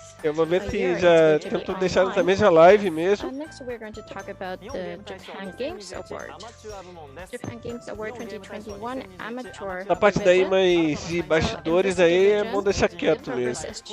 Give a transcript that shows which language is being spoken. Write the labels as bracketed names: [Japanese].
[Portuguese] Eu vou ver se já tento deixar nessa mesma live mesmo. [English] Next we're going to talk about the Japan Games Award. Japan Games Award 2021 Amateur. [Portuguese] A parte daí mais de bastidores aí é bom deixar quieto mesmo.